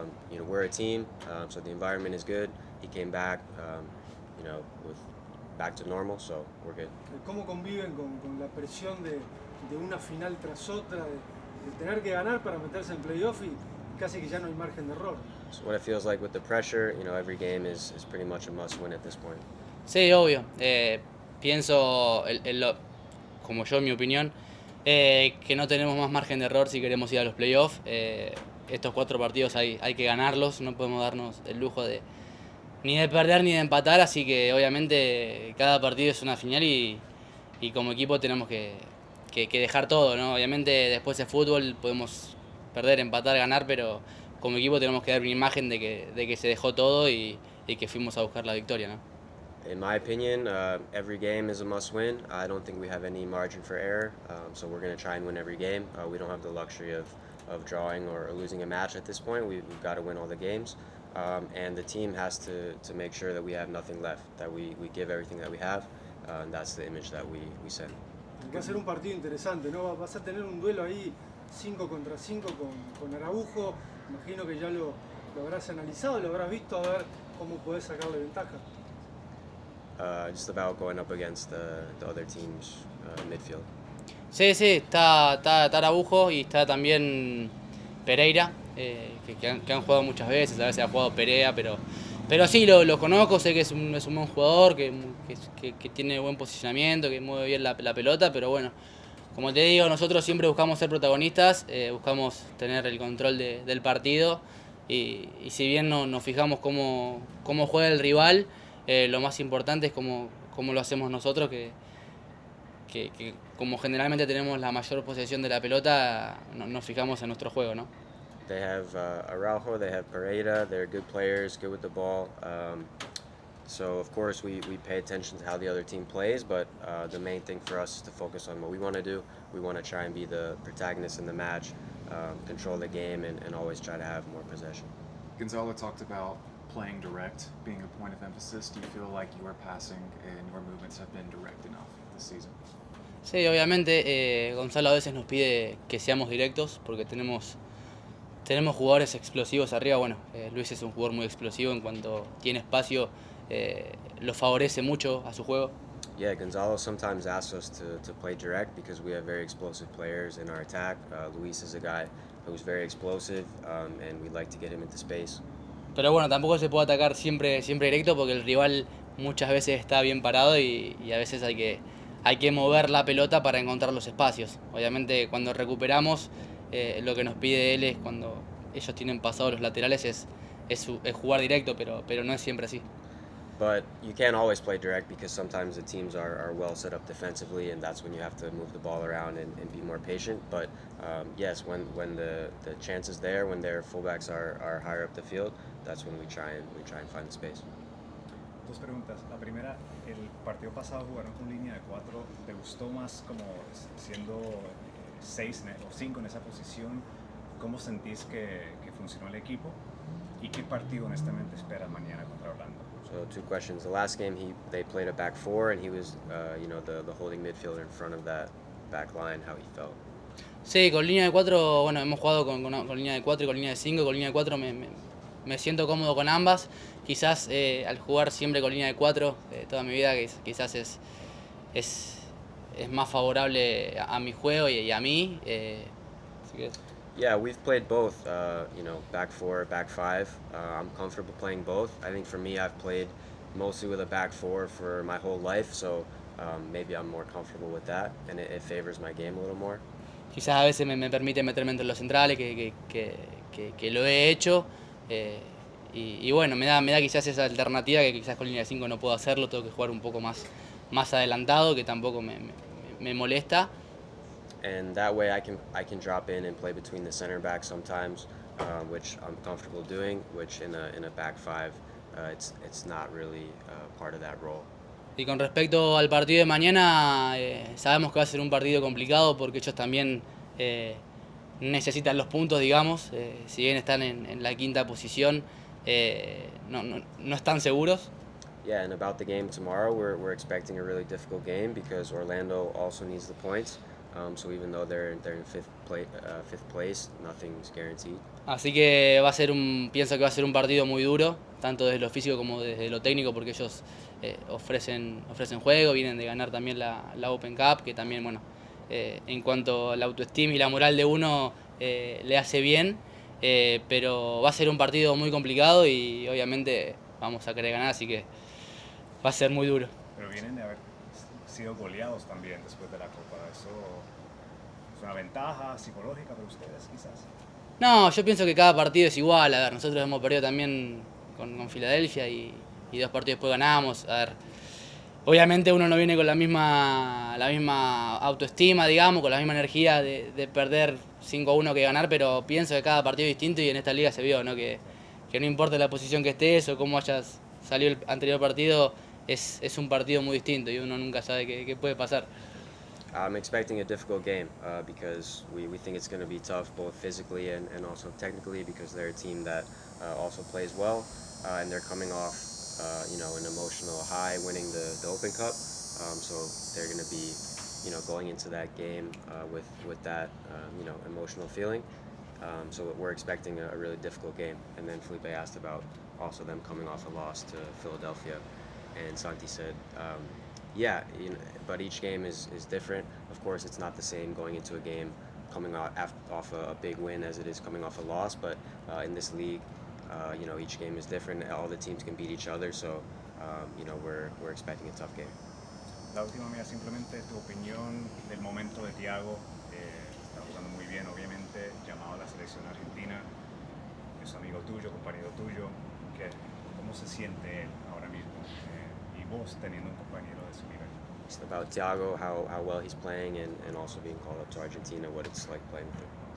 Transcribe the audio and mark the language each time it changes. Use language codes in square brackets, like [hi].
[en] You know, we're a team, so the environment is good. He came back, you know, back to normal, so we're good. [es] ¿Cómo conviven con la presión de una final tras otra, de tener que ganar para meterse en playoff y casi que ya no hay margen de error? [en] So what it feels like with the pressure, you know, every game is pretty much a must win at this point. [es] Sí, obvio. Pienso, como yo en mi opinión, que no tenemos más margen de error si queremos ir a los playoffs. Estos 4 partidos hay que ganarlos, no podemos darnos el lujo ni de perder ni de empatar, así que obviamente cada partido es una final y como equipo tenemos que dejar todo, ¿no? Obviamente después de fútbol podemos perder, empatar, ganar, pero como equipo tenemos que dar una imagen de que se dejó todo y que fuimos a buscar la victoria, ¿no? [en] In my opinion, every game is a must win. I don't think we have any margin for error, so we're going to try and win every game. We don't have the luxury of drawing or losing a match at this point. We've got to win all the games, and the team has to make sure that we have nothing left, that we give everything that we have, and that's the image that we send. [es] Va a ser un partido interesante, ¿no? Vas a tener un duelo ahí 5 contra 5 con Araujo. Imagino que ya lo habrás analizado, lo habrás visto, a ver cómo podés sacarle ventaja. [en] Just about going up against the other team's midfield. [es] Sí, está Araujo y está también Pereira, que han jugado muchas veces, a veces ha jugado Perea, pero sí, lo conozco, sé que es un buen jugador, que tiene buen posicionamiento, que mueve bien la pelota, pero bueno, como te digo, nosotros siempre buscamos ser protagonistas, buscamos tener el control del partido y si bien no nos fijamos cómo juega el rival, lo más importante es cómo lo hacemos nosotros, que que como generalmente tenemos la mayor posesión de la pelota, nos fijamos en nuestro juego, ¿no? [en] They have Araujo, they have Pineda, they're good players, good with the ball. So of course we pay attention to how the other team plays, but the main thing for us is to focus on what we want to do. We want to try and be the protagonist in the match, control the game, and always try to have more possession. Gonzalo talked about playing direct being a point of emphasis. Do you feel like your passing and your movements have been direct enough this season? [es] Sí, obviamente Gonzalo a veces nos pide que seamos directos porque tenemos jugadores explosivos arriba. Bueno, Luis es un jugador muy explosivo, en cuanto tiene espacio lo favorece mucho a su juego. [en] Yeah, Gonzalo sometimes asks us to play direct because we have very explosive players in our attack. Luis is a guy who's very explosive, and we'd like to get him into space. [es] Pero bueno, tampoco se puede atacar siempre directo porque el rival muchas veces está bien parado y a veces hay que mover la pelota para encontrar los espacios. Obviamente cuando recuperamos, lo que nos pide él es, cuando ellos tienen pasados los laterales, es jugar directo, pero no es siempre así. [en] But you can't always play direct because sometimes the teams are well set up defensively, and that's when you have to move the ball around and be more patient. But yes, when the chance is there, when their fullbacks are higher up the field, that's when we try and find the space. [es] Dos preguntas. La primera, el partido pasado jugaron con línea de 4. ¿Te gustó más como siendo 6 o 5 en esa posición? ¿Cómo sentís que funcionó el equipo? ¿Y qué partido honestamente esperas mañana contra Orlando? [en] So 2 questions. The last game they played a back 4, and he was the holding midfielder in front of that back line. How he felt. [es] Sí, con línea de 4, bueno, hemos jugado con línea de 4 y con línea de 5. Con línea de 4 me siento cómodo con ambas. Quizás al jugar siempre con línea de 4 toda mi vida, quizás es más favorable a mi juego y a mí. Así que... [en] Yeah, we've played both, back 4, back 5. I'm comfortable playing both. I think for me, I've played mostly with a back 4 for my whole life, so maybe I'm more comfortable with that, and it favors my game a little more. [es] Quizás a veces me permite meterme entre los centrales, que lo he hecho, y bueno, me da quizás esa alternativa que quizás con línea de 5 no puedo hacerlo, tengo que jugar un poco más adelantado, que tampoco me molesta. [en] And that way I can drop in and play between the center backs sometimes, which I'm comfortable doing, which in a back 5, it's not really part of that role. [es] Y con respecto al partido de mañana, sabemos que va a ser un partido complicado porque ellos también necesitan los puntos, digamos. Si bien están en la 5ª posición, no están seguros. [en] Yeah, and about the game tomorrow, we're expecting a really difficult game because Orlando also needs the points. So even though they're in 5th place, nothing's guaranteed. [es] Así que pienso que va a ser un partido muy duro, tanto desde lo físico como desde lo técnico, porque ellos ofrecen juego, vienen de ganar también la Open Cup, que también, bueno, en cuanto a la autoestima y la moral de uno le hace bien, pero va a ser un partido muy complicado y obviamente vamos a querer ganar, así que va a ser muy duro. Pero vienen de haber sido goleados también después de la Copa. ¿Eso es una ventaja psicológica para ustedes, quizás? No, yo pienso que cada partido es igual. A ver, nosotros hemos perdido también con Filadelfia y 2 partidos después ganamos. A ver, obviamente uno no viene con la misma autoestima, digamos, con la misma energía de perder 5-1 que ganar, pero pienso que cada partido es distinto y en esta liga se vio, ¿no? Que no importa la posición que estés o cómo hayas salido el anterior partido, es un partido muy distinto y uno nunca sabe qué puede pasar. [en] I'm expecting a difficult game because we think it's going to be tough both physically and also technically because they're a team that also plays well and they're coming off an emotional high winning the Open Cup, so they're going to be going into that game with that emotional feeling, so we're expecting a really difficult game. And then Felipe asked about also them coming off a loss to Philadelphia, and Santi said yeah, but each game is different. Of course, it's not the same going into a game coming off a big win as it is coming off a loss. But in this league, each game is different. All the teams can beat each other, so we're expecting a tough game. [es] La última mía, simplemente tu opinión del momento de Thiago. Está jugando muy bien, obviamente, llamado a la selección argentina. Es amigo tuyo, compañero tuyo. ¿Cómo se siente él ahora mismo? Y vos teniendo un compañero de su nivel. [en] about Thiago, how well he's playing, and also being called up to Argentina, what it's like playing with him.